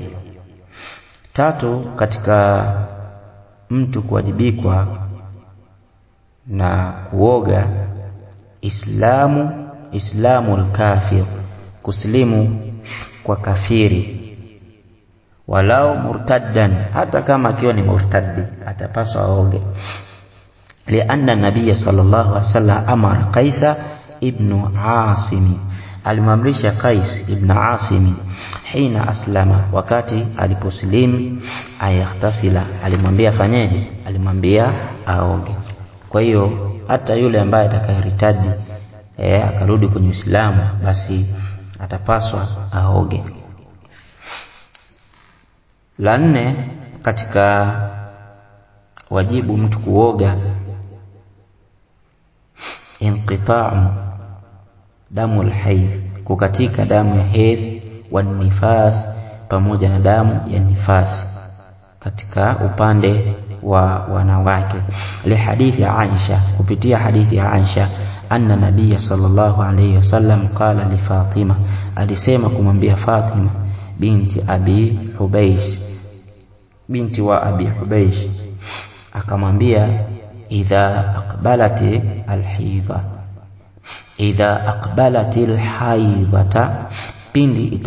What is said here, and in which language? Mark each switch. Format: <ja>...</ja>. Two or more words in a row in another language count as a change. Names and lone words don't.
<sw>3, katika mtu kuwajibikwa na kuoga,</sw> <ar>إسلام الكافر,</ar> <sw>kuslimu kwa kafiri,</sw> <ar>ولو مرتدا,</ar> <sw>hata kama akiwa ni murtaddi atapaswa aoge.</sw> <ar>لأن النبي صلى الله عليه وسلم أمر قيس بن عاصم, alimamrisha Qais ibn Asim حين أسلم,</ar> <sw>wakati aliposlimu, ayaghtasila, alimwambia fanyeje? Alimwambia aoge. Kwa hiyo hata yule ambaye atakayeritadi akarudi kwenye Uislamu, basi atapaswa aoge. La 4, katika wajibu mtu kuoga,</sw> <ar>انقطاع دم الحيض,</ar> <sw>kukatika damu ya hedhi,</sw> <ar>والنفاس,</ar> <sw>pamoja na damu ya nifasi, katika upande wa wanawake.</sw> <ar>Li</ar> <sw>hadithi ya Aisha, kupitia hadithi ya Aisha,</sw> <ar>أن النبي صلى الله عليه وسلم قال لفاطمة,</ar> <sw>alisema kumwambia Fatima binti Abi Hubaysh, binti wa Abi Hubaysh, akamwambia</sw> <ar>إذا أقبلت الحيضة إذا أقبلت الحيضة,</ar> <sw>pindi</sw>